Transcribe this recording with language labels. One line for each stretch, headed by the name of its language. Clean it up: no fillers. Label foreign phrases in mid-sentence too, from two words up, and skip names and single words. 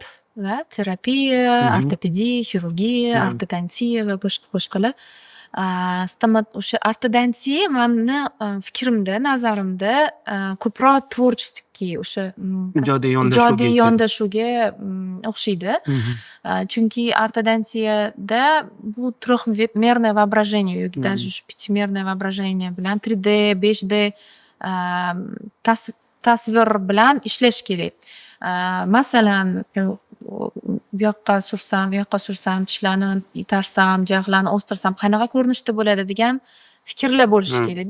Uzbek: Terapiya, ortopediya, xirurgiya, ortodontiya va boshqalar. O'sha ortodontiya meni fikrimda, nazarimda ko'proq tvorческий, o'sha ijodiy yondashuvga o'xshaydi. Chunki ortodontiyada bu
Russian: трехмерное воображение
Uzbek: yoki
Russian: даже пятимерное воображение
Uzbek: bilan 3D, 5D tasvir bilan ishlash kerak. Masalan, bu yoqqa sursam, tishlarni itarsam, jag'larni o'stirsam qanaqa ko'rinishda bo'ladi degan fikrlar bo'lishi kerak-da.